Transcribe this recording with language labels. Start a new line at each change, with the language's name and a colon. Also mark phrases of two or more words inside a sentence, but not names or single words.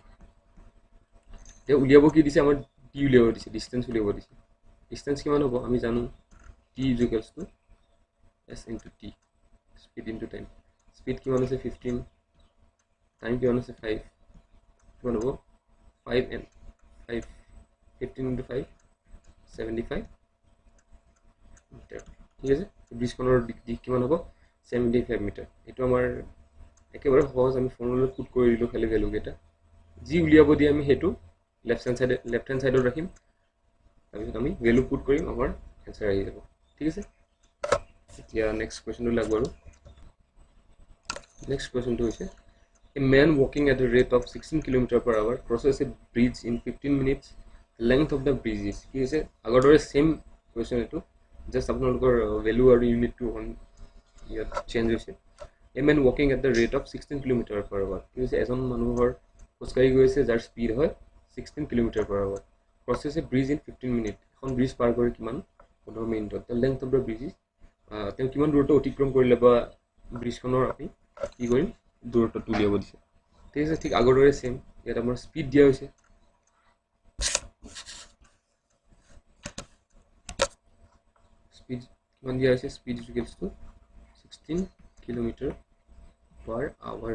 Assamese: এতিয়া উলিয়াব কি দিছে আমাৰ টি উলিয়াব দিছে, ডিষ্টেঞ্চ উলিয়াব দিছে। ডিষ্টেঞ্চ কিমান হ'ব আমি জানো
English: t equals to s into t, speed into time.
Assamese: স্পীড কিমান আছে 15, টাইম কিমান আছে 5, কিমান হ'ব 5 and 5 15 into 5 75 মিটাৰ। ঠিক আছে, ব্ৰিজখনৰ দিশ কিমান হ'ব 75 মিটাৰ। এইটো আমাৰ একেবাৰে সহজ, আমি ফৰ্মুলাত পুট কৰি দিলোঁ খালি ভেলুকেইটা। যি উলিয়াব দিয়ে আমি সেইটো
English: left hand sideত
Assamese: ৰাখিম, তাৰপিছত আমি ভেলু পুট কৰিম, আমাৰ এনচাৰ আহি যাব। ঠিক আছে, এতিয়া
English: next questionটো
Assamese: লাগব। আৰু নেক্সট কুৱেশ্যনটো হৈছে
English: A man walking at a rate of 16 km/h crosses a bridge in 15 minutes. Length of the bridge is
Assamese: কি হৈছে আগৰ দৰে
English: same question,
Assamese: এইটো জাষ্ট আপোনালোকৰ ভেলু আৰু ইউনিটটো ইয়াত চেঞ্জ হৈছে।
English: A man walking at the rate of 16 km/h
Assamese: কি হৈছে এজন মানুহৰ খোজকাঢ়ি গৈ আছে যাৰ স্পীড হয় 16 km/h,
English: crosses a bridge in 15 minutes,
Assamese: এখন ব্ৰিজ পাৰ কৰি কিমান 15 মিনিটত।
English: The length of the bridge is
Assamese: তেওঁ কিমান দূৰত্ব অতিক্ৰম কৰিলে বা ব্ৰিজখনৰ আমি কি কৰিম দূৰত্বটো উলিয়াব দিছে। ঠিক আছে, ঠিক আগৰ দৰে সেম, ইয়াত আমাৰ স্পীড দিয়া হৈছে। স্পীড কিমান দিয়া হৈছে
English: speed equals to 16 km/h.